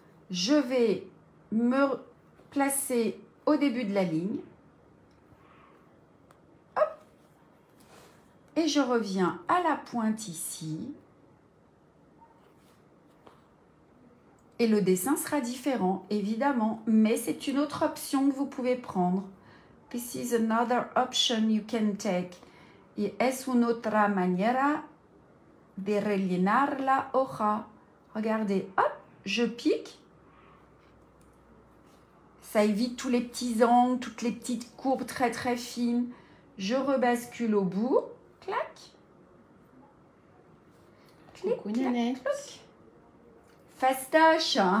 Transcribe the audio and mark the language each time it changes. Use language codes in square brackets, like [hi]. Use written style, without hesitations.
[fr] Je vais me placer au début de la ligne. Et je reviens à la pointe ici. Et le dessin sera différent, évidemment, mais c'est une autre option que vous pouvez prendre. [en] This is another option you can take. [es] Y es una otra manera de rellenar la hoja. [fr] Regardez, hop, je pique. Ça évite tous les petits angles, toutes les petites courbes très très fines. Je rebascule au bout. Clac. Clic, Coucou, clac, Nanette. clac. Fastoche.